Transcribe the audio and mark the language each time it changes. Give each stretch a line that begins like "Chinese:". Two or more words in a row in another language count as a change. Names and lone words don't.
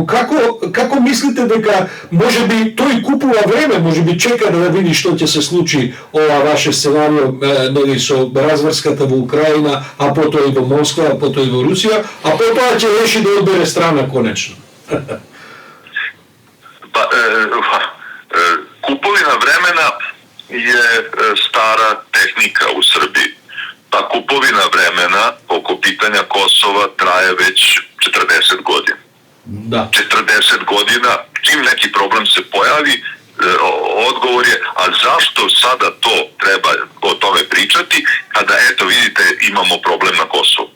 Macedonian: Како мислите дека можеби тој купува време, може би чека да види што ќе се случи ова ваше сценарио нели со разврската во Украина, а потоа и во Москва, а потоа и во Русија, а потоа ќе реши да одбере страна конечно.
Serbian: Куповина времена je stara tehnika u Srbiji. Ta kupovina vremena oko pitanja Kosova traje već 40 godina. Da. 40 godina, čim neki problem se pojavi, odgovor je, a zašto sada to treba o tome pričati, kada eto vidite imamo problem na Kosovu.